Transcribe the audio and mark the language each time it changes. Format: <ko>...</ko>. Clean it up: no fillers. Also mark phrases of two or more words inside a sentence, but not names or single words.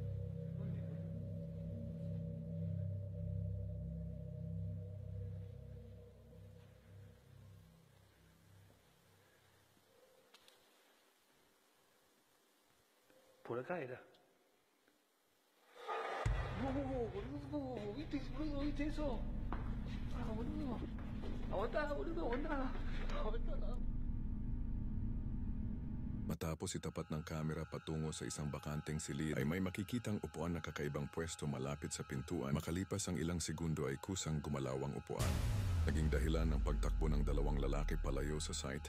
<es>¿Dónde, boludo? Por acá era. No, boludo, ¿viste, boludo? ¿Viste eso? Ah, boludo. Aguantá, boludo, aguantá. Aguantá.</es> <tl>Matapos itapat ng kamera patungo sa isang bakanteng silid, ay may makikitang upuan na kakaibang pwesto malapit sa pintuan. Makalipas ang ilang segundo ay kusang gumalaw ang upuan. Naging dahilan ng pagtakbo ng dalawang lalaki palayo sa site.</tl>